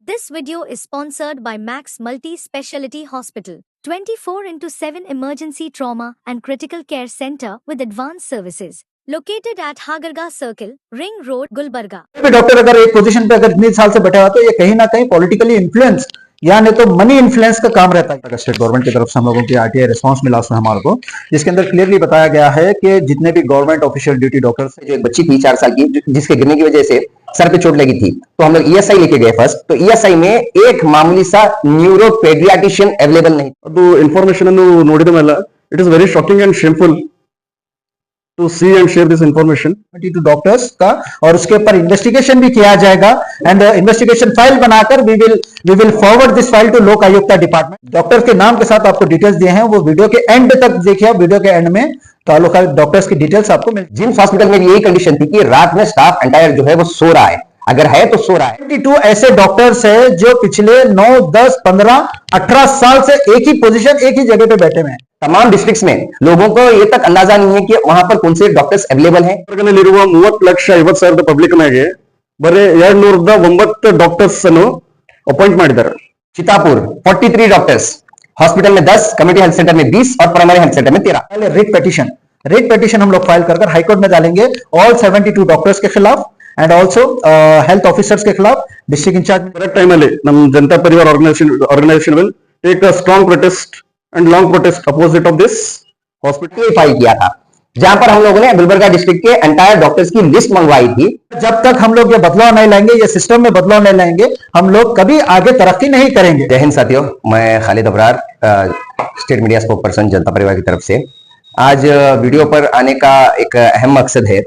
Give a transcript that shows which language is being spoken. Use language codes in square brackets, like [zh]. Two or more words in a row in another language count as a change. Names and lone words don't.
[en] This video is sponsored by Max Multi-Speciality Hospital, 24/7 emergency trauma and critical care center with advanced services, located at Hagarga Circle, Ring Road, Gulbarga. [hi] डॉक्टर अगर एक पोजीशन पे अगर इतने साल से बैठा हुआ तो ये कहीं ना कहीं [en] politically influence [hi] या नहीं तो [en] money influence [hi] का काम रहता है। [en] state government [hi] की तरफ से हम लोगों की [en] RTI response [hi] मिला उसमें हमारे को, जिसके अंदर क्लियरली बताया गया है कि जितने भी [en] government official duty doctors, [hi] जो एक बच्ची थी 4 साल की जिसके गिरने की वजह से सर पे चोट लगी थी, तो हम लोग ईएसआई लेके गए फर्स्ट। तो ईएसआई में एक मामूली सा [en] neuro pediatrician available [hi] नहीं। [kn] ಅದು ಇನ್ಫಾರ್ಮೇಶನ್ ಅನ್ನು ನೋಡಿದ ಮೇಲೆ [en] it is very shocking and shameful to see and share this information two doctors [hi] का, और उसके ऊपर इन्वेस्टिगेशन भी किया जाएगा [en] and investigation file बनाकर we will forward this file to Lok Ayukta department. [hi] डॉक्टर्स के नाम के साथ आपको डिटेल्स दिए हैं, वो वीडियो के एंड तक देखिए। वीडियो के एंड में तालुका डॉक्टर्स की डिटेल्स आपको मिल। जिम्स हॉस्पिटल में भी यही कंडीशन थी कि रात में [en] staff entire [hi] जो है वो सो रहा है, अगर है तो सो रहा है। 22 ऐसे डॉक्टर्स है जो पिछले 9, 10, 15, 18 साल से एक ही पोजीशन, एक ही जगह पे बैठे हुए हैं। तमाम डिस्ट्रिक्ट्स में लोगों को ये तक अंदाजा नहीं है कि वहां पर कौन से [en] doctors available [hi] हैं। [kn] 30,50,000 पब्लिक ಮೇಲೆ ಬರೀ 209 ಡಾಕ್ಟರ್ಸ್ ಅನ್ನು ಅಪಾಯಿಂಟ್ ಮಾಡಿದ್ದಾರೆ। [hi] चितापुर 43 डॉक्टर्स, हॉस्पिटल में 10, [en] community health center [hi] में 20 और [en] primary health center [hi] में 13। [en] writ petition [hi] हम लोग फाइल कर हाईकोर्ट में डालेंगे [en] all 72 doctors [hi] के खिलाफ [en] and also health officers [hi] के खिलाफ। [en] district incharge correct time [kn] ಅಲ್ಲಿ ನಮ್ಮ ಜನತಾ ಪರಿವಾರ [en] ಆರ್ಗನೈजेशन will take a strong protest and long protest opposite of this hospital [hi] फाइल किया था, जहां पर हम लोगों ने गुलबर्गा डिस्ट्रिक्ट के [en] entire doctors [hi] की लिस्ट मंगवाई थी। जब तक हम लोग ये बदलाव नहीं लाएंगे, ये सिस्टम में बदलाव नहीं लाएंगे, हम लोग कभी आगे तरक्की नहीं करेंगे। जय हिंद साथियों, मैं खालिद अबरार, [en] state media spoke person [hi] जनता परिवार की तरफ से आज वीडियो पर आने का एक अहम मकसद है।